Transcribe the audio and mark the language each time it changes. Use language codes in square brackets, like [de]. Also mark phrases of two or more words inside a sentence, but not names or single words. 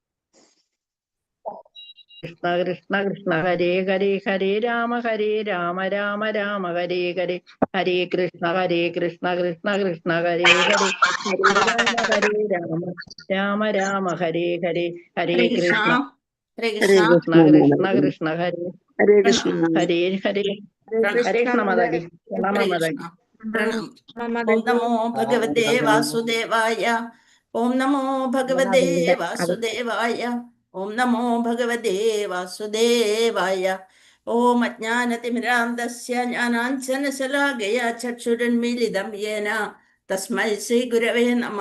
[sa] കൃഷ്ണ കൃഷ്ണ ഹരേ ഹരേ, ഹരേ രാമ രാമ ഹരേ ഹരേ, ഹരേ കൃഷ്ണ കൃഷ്ണ കൃഷ്ണ ഹരേ ഹരേ, ഹരേ രാമ രാമ ഹരേ ഹരേ, ഹരേ കൃഷ്ണ കൃഷ്ണ കൃഷ്ണ ഹരേ ഹരേ കൃഷ്ണ. ഹരേ ഹരേ. ഹരേ കൃഷ്ണ മാതാജി, പ്രണാമ മാതാജി. ഓം നമോ ഭഗവതേ വാസുദേവായ. ഓം നമോ ഭഗവതേ വാസുദേവായ. ഓം നമോ ഭഗവതേ വാസുദേവായ. ഓം അജ്ഞാനതിമിരാന്തസ്യ ജ്ഞാനാഞ്ജനശലാകയ ചക്ഷുരുന്മീലിതം യേന തസ്മൈ ശ്രീ ഗുരവേ നമഃ.